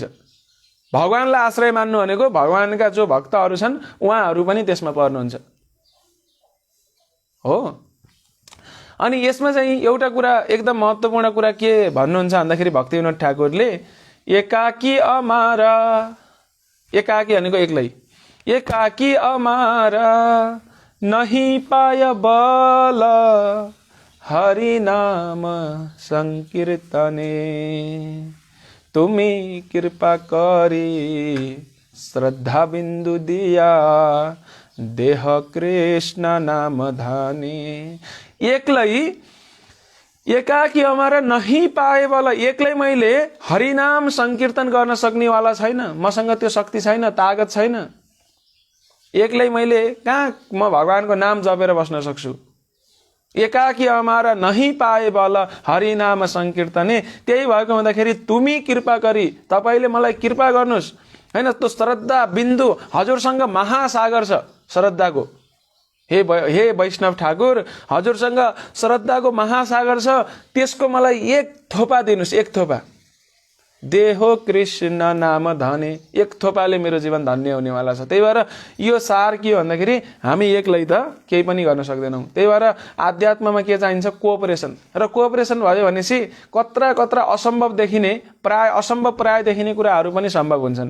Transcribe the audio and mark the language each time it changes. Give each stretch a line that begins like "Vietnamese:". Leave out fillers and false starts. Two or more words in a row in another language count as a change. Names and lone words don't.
Nepali: भगवानलाई आश्रय मान्नु भनेको भगवानका जो भक्तहरू छन् उहाँहरू पनि त्यसमा पर्नुहुन्छ हो। अनि यसमा चाहिँ एउटा कुरा एकदम महत्त्वपूर्ण कुरा के भन्नुहुन्छ भन्दाखेरि भक्तिविनोद ठाकुरले
Bangla: একাকী আমার,
Nepali: एकाकी भनेको एक्लै,
Bangla: একাকী আমার নাহি পায় বল হরি নাম সংকীর্তনে তুমি কৃপা করি শ্রদ্ধা বিন্দু দিয়া দেহ কৃষ্ণ নাম ধনে। एक्लै একাকী আমার নাহি পায় বল,
Nepali: एक्लै मैले हरिनाम संकीर्तन गर्न सक्नेवाला छैन, मसँग त्यो शक्ति छैन, तागत छैन। एक्लै मैले कहाँ म भगवानको नाम जपेर बस्न सक्छु।
Bangla: একাকী আমার নাহি পায় বল হরিনাম সংকীর্তনে।
Nepali: त्यही भएको हुँदाखेरि तुमी कृपा गरी, तपाईले मलाई कृपा गर्नुस् हैन। त्यो श्रद्धा बिन्दु हजुरसँग महासागर छ श्रद्धाको। हे वैष्णव ठाकुर, हजुरसँग श्रद्धाको महासागर छ, त्यसको मलाई एक थोपा दिनुस्, एक थोपा।
Bangla: দেহ কৃষ্ণ নাম ধনে,
Nepali: एक थोपाले मेरो जीवन धन्य हुनेवाला छ। त्यही भएर यो सार के हो भन्दाखेरि हामी एक्लै त केही पनि गर्न सक्दैनौँ। त्यही भएर आध्यात्ममा के चाहिन्छ, कोअपरेसन। र कोअपरेसन भयो भनेपछि कत्रा कत्रा असम्भव देखिने, असम्भव प्राय देखिने कुराहरू पनि सम्भव हुन्छन्।